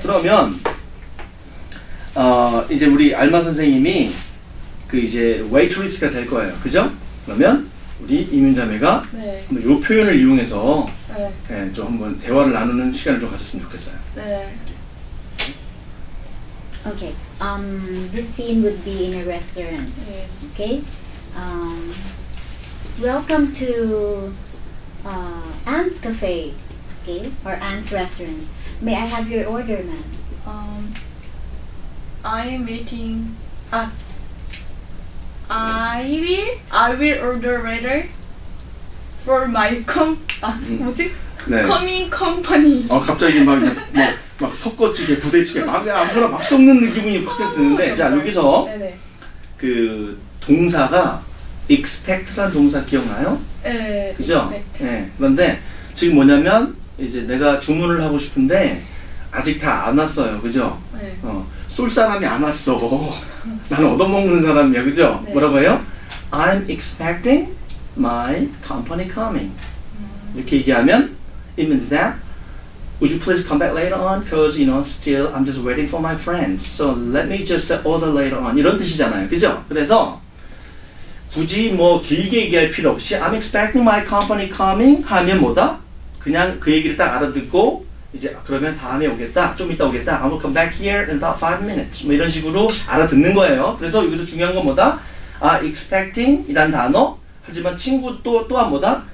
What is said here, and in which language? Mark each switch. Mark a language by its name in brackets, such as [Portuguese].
[Korean] 그러면 이제 우리 알마 선생님이 그 이제 웨이트리스가 될 거예요. 그죠? 그러면 우리 이민자매가 네. 이 표현을 이용해서 네. 네, 좀 한번 대화를 나누는 시간을 좀 가졌으면 좋겠어요. 네. [English] Okay. This scene would be in a restaurant. [Korean] 네. [English] Okay. Welcome to Anne's Cafe. Okay, or Anne's restaurant. May I have your order, ma'am? I'm waiting. I will order later for my [Korean] 뭐지? 네. [English] coming company. [Korean] 갑자기 막 섞어지게 부대찌개 막 아무거나 막 섞는 기분이 확 드는데, 자 여기서 네네. 그 동사가 expect라는 동사 기억나요? 네. 그죠? expect. 네. 그런데 지금 뭐냐면 이제 내가 주문을 하고 싶은데 아직 다 안 왔어요. 그죠? 네. 쏠 사람이 안 왔어. 나는 얻어먹는 사람이야. 그죠? 네. 뭐라고 해요? [English] I'm expecting my company coming. [Korean] 이렇게 얘기하면 [English] it means that would you please come back later on? Because still I'm just waiting for my friends. So let me just order later on. [Korean] 이런 뜻이잖아요. 그죠? 그래서 굳이 뭐 길게 얘기할 필요 없이 [English] I'm expecting my company coming [Korean] 하면 뭐다? 그냥 그 얘기를 딱 알아듣고 이제 그러면 다음에 오겠다, 좀 이따 오겠다, [English] I will come back here in about 5 minutes [Korean] 뭐 이런 식으로 알아듣는 거예요. 그래서 여기서 중요한 건 뭐다? expecting 이란 단어, 하지만 친구 또한 뭐다?